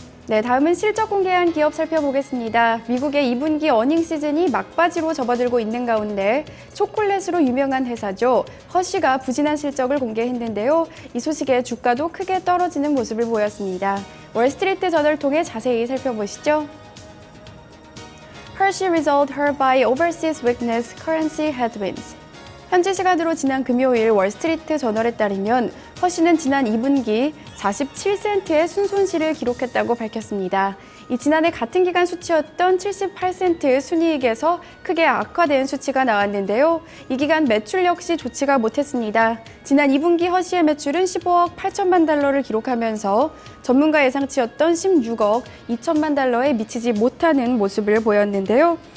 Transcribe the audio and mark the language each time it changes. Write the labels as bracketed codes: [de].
[ko] 네, 다음은 실적 공개한 기업 살펴보겠습니다. 미국의 2분기 어닝 시즌이 막바지로 접어들고 있는 가운데 초콜릿으로 유명한 회사죠. 허쉬가 부진한 실적을 공개했는데요. 이 소식에 주가도 크게 떨어지는 모습을 보였습니다. 월스트리트 저널을 통해 자세히 살펴보시죠. [en] Hershey result hurt by overseas weakness, currency headwinds. [ko] 현지 시간으로 지난 금요일 월스트리트 저널에 따르면 허쉬는 지난 2분기 47센트의 순손실을 기록했다고 밝혔습니다. 이 지난해 같은 기간 수치였던 78센트의 순이익에서 크게 악화된 수치가 나왔는데요. 이 기간 매출 역시 좋지가 못했습니다. 지난 2분기 허쉬의 매출은 15억 8천만 달러를 기록하면서 전문가 예상치였던 16억 2천만 달러에 미치지 못하는 모습을 보였는데요.